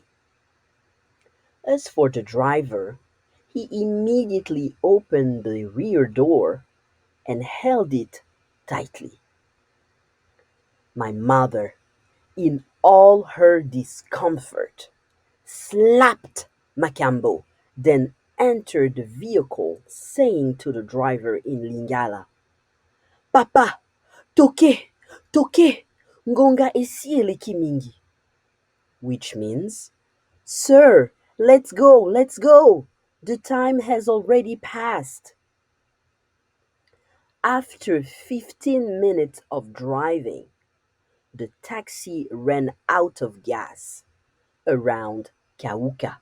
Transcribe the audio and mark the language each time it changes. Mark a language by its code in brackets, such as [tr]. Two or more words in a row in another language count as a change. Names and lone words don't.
[en] As for the driver, he immediately opened the rear door and held it tightly. My mother, in all her discomfort, slapped Macambo, then entered the vehicle, saying to the driver in Lingala, [ln] Papa, toke, toke, ngonga esiele kimingi, [en] which means, Sir, let's go, let's go. The time has already passed. After 15 minutes of driving, the taxi ran out of gas around Kauka.